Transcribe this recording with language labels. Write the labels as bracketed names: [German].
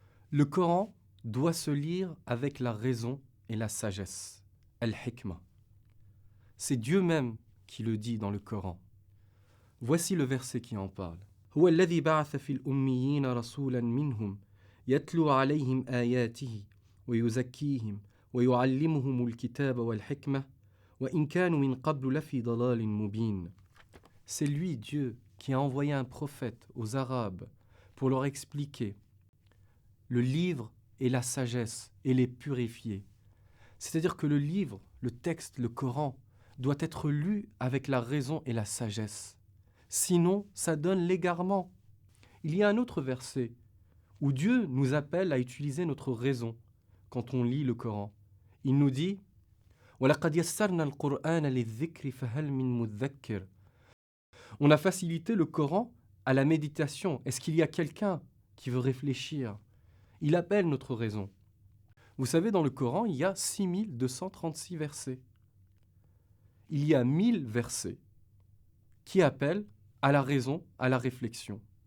[French] Le Coran doit se lire avec la raison et la sagesse. Al-Hikmah. C'est Dieu même qui le dit dans le Coran. Voici le verset qui en parle. [Arabic] هو الذي بعث في الأميين رسولا منهم يتلو عليهم آياته ويزكيهم ويعلمهم الكتاب والحكمة وإن كانوا من قبل لفي ضلال مبين. [French] C'est lui, Dieu, qui a envoyé un prophète aux Arabes pour leur expliquer le livre et la sagesse et les purifier. C'est-à-dire que le livre, le texte, le Coran, doit être lu avec la raison et la sagesse. Sinon, ça donne l'égarement. Il y a un autre verset où Dieu nous appelle à utiliser notre raison quand on lit le Coran. Il nous dit [Arabic] وَلَقَدْ يَسَّرْنَا الْقُرْآنَ لِلذِّكْرِ فَهَلْ مِن مُدَّكِّرٍ. [French] On a facilité le Coran à la méditation. Est-ce qu'il y a quelqu'un qui veut réfléchir? Il appelle notre raison. Vous savez, dans le Coran, il y a 6236 versets. Il y a 1000 versets qui appellent à la raison, à la réflexion.